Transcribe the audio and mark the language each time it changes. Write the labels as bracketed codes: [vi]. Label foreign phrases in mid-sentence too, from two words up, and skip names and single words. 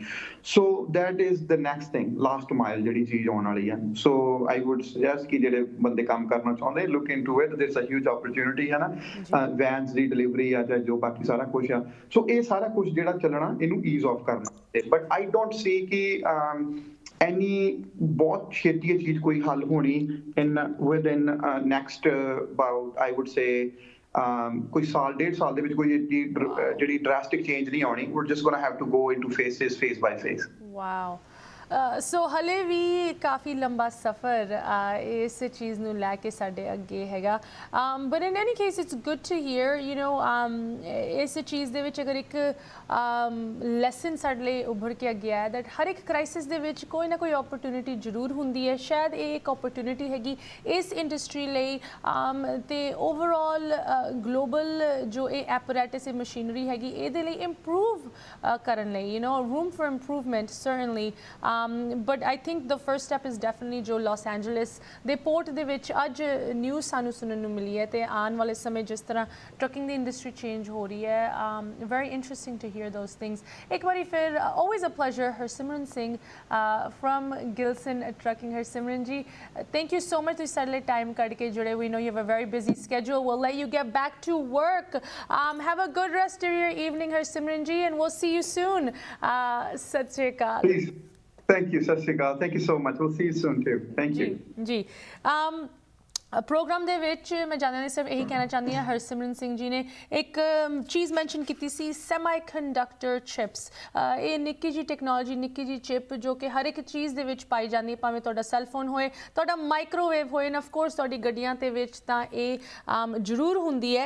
[en] So that is the next thing, last mile [pa] ਜਿਹੜੀ ਚੀਜ਼ ਆਉਣ ਵਾਲੀ ਹੈ। [en] So I would suggest [pa] ਕਿ ਜਿਹੜੇ ਬੰਦੇ ਕੰਮ ਕਰਨਾ ਚਾਹੁੰਦੇ [en] look into it, there's a huge opportunity [pa] ਹੈ ਨਾ, vans ਦੀ delivery ਆ ਜਾਂ ਜੋ ਬਾਕੀ ਸਾਰਾ ਕੁਝ ਆ। So ਇਹ ਸਾਰਾ ਕੁਝ ਜਿਹੜਾ ਚੱਲਣਾ ਇਹਨੂੰ [en] ease off [pa] ਕਰਨਾ, [en] but I don't see [pa] ਕਿ any बहुत ਛੇਤੀ ਇਹ ਚੀਜ਼ ਕੋਈ ਹੱਲ ਹੋਣੀ [en] within next about I would say [pa] ਕੋਈ ਸਾਲ ਡੇਢ ਸਾਲ ਦੇ ਵਿੱਚ ਕੋਈ ਜਿਹੜੀ [en] drastic change [pa] ਨਹੀਂ ਆਉਣੀ। [en] We're just gonna have to go into phases, phase by phase. Wow. [pa] ਸੋ ਹਲੇ ਵੀ ਕਾਫੀ ਲੰਬਾ ਸਫ਼ਰ ਇਸ ਚੀਜ਼ ਨੂੰ ਲੈ ਕੇ ਸਾਡੇ ਅੱਗੇ ਹੈਗਾ, [en] but in any case it's good to hear [pa] ਇਸ ਚੀਜ਼ ਦੇ ਵਿੱਚ ਅਗਰ ਇੱਕ ਲੈਸਨ ਸਾਡੇ ਲਈ ਉੱਭਰ ਕੇ ਅੱਗੇ ਆਇਆ ਦੈਟ ਹਰ ਇੱਕ ਕ੍ਰਾਈਸਿਸ ਦੇ ਵਿੱਚ ਕੋਈ ਨਾ ਕੋਈ ਓਪਰਚੁਨਿਟੀ ਜ਼ਰੂਰ ਹੁੰਦੀ ਹੈ। ਸ਼ਾਇਦ ਇਹ ਇੱਕ ਓਪਰਚੁਨਿਟੀ ਹੈਗੀ ਇਸ ਇੰਡਸਟਰੀ ਲਈ ਅਤੇ [en] overall global [pa] ਜੋ ਇਹ ਐਪਰੈਟਸ, ਇਹ ਮਸ਼ੀਨਰੀ ਹੈਗੀ, ਇਹਦੇ ਲਈ ਇੰਪਰੂਵ ਕਰਨ ਲਈ [en] room for improvement certainly. But I think the first step is definitely [pa] ਜੋ ਲਾਸ ਐਂਜਲਸ ਦੇ ਪੋਰਟ ਦੇ ਵਿੱਚ ਅੱਜ ਨਿਊਜ਼ ਸਾਨੂੰ ਸੁਣਨ ਨੂੰ ਮਿਲੀ ਹੈ ਅਤੇ ਆਉਣ ਵਾਲੇ ਸਮੇਂ ਜਿਸ ਤਰ੍ਹਾਂ ਟਰੱਕਿੰਗ ਦੀ ਇੰਡਸਟਰੀ ਚੇਂਜ ਹੋ ਰਹੀ ਹੈ, [en] very interesting to hear those things. [pa] ਇੱਕ ਵਾਰੀ ਫਿਰ [en] always a pleasure, ਹਰਸਿਮਰਨ ਸਿੰਘ from Gilson Trucking। ਹਰਸਿਮਰਨ ਜੀ, thank you so much [pa] ਤੁਸੀਂ ਸਾਡੇ ਲਈ ਟਾਈਮ ਕੱਢ ਕੇ ਜੁੜੇ। [en] We know you have a very busy schedule. We'll let you get back to work. Have a good rest of your evening, Harsimran ji, and we'll see you soon. [pa] ਸਤ ਸ੍ਰੀ ਅਕਾਲ. [en] Please. Thank you, [pa] ਸਤ ਸ੍ਰੀ ਅਕਾਲ. [en] Thank you so much. We'll see you soon too. Thank you. [pa] ਜੀ ਪ੍ਰੋਗਰਾਮ ਦੇ ਵਿੱਚ ਮੈਂ ਜਾਣਿਆ ਨਹੀਂ, ਸਿਰਫ ਇਹੀ ਕਹਿਣਾ ਚਾਹੁੰਦੀ ਹਾਂ, ਹਰਸਿਮਰਨ ਸਿੰਘ ਜੀ ਨੇ ਇੱਕ ਚੀਜ਼ ਮੈਂਸ਼ਨ ਕੀਤੀ ਸੀ, [en] semi conductor chips. [pa] ਇਹ ਨਿੱਕੀ ਜਿਹੀ ਟੈਕਨੋਲੋਜੀ, ਨਿੱਕੀ ਜਿਹੀ ਚਿਪ ਜੋ ਕਿ ਹਰ ਇੱਕ ਚੀਜ਼ ਦੇ ਵਿੱਚ ਪਾਈ ਜਾਂਦੀ ਹੈ, ਭਾਵੇਂ ਤੁਹਾਡਾ ਸੈੱਲਫੋਨ ਹੋਏ, ਤੁਹਾਡਾ ਮਾਈਕ੍ਰੋਵੇਵ ਹੋਏ, [en] and of course [pa] ਤੁਹਾਡੀ ਗੱਡੀਆਂ ਦੇ ਵਿੱਚ ਤਾਂ ਇਹ ਜ਼ਰੂਰ ਹੁੰਦੀ ਹੈ।